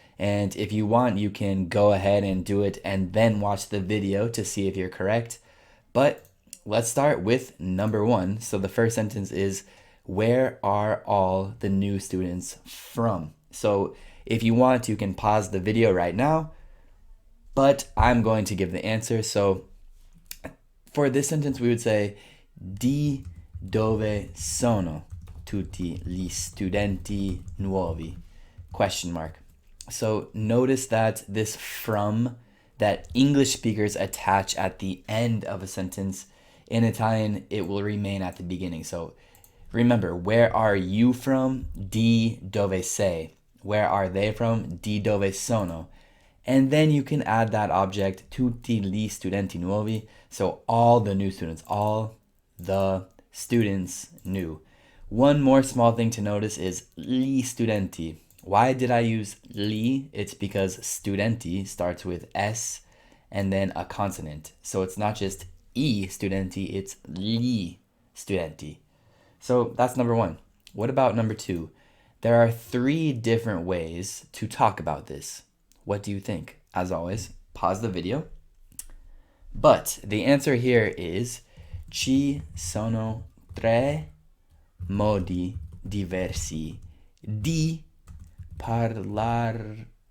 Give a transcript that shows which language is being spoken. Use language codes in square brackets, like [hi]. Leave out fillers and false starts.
[en] And if you want, you can go ahead and do it and then watch the video to see if you're correct. But let's start with number 1. So, the first sentence is, where are all the new students from? So, if you want, you can pause the video right now, but I'm going to give the answer. So for this sentence, we would say, [it] di dove sono tutti gli studenti nuovi? [en] Question mark. So notice that this from that English speakers attach at the end of a sentence, in Italian, it will remain at the beginning. So remember, where are you from? [it] Di dove sei. [en] Where are they from? [it] Di dove sono. [en] And then you can add that object, [it] tutti gli studenti nuovi. [en] So all the new students, all the students new. One more small thing to notice is gli studenti. Why did I use li? It's because studenti starts with S and then a consonant. So it's not just I studenti, it's [it] gli studenti. [en] So that's number 1. What about number 2? There are 3 different ways to talk about this. What do you think? As always, pause the video. But the answer here is [it] ci sono 3 modi diversi di parlarne.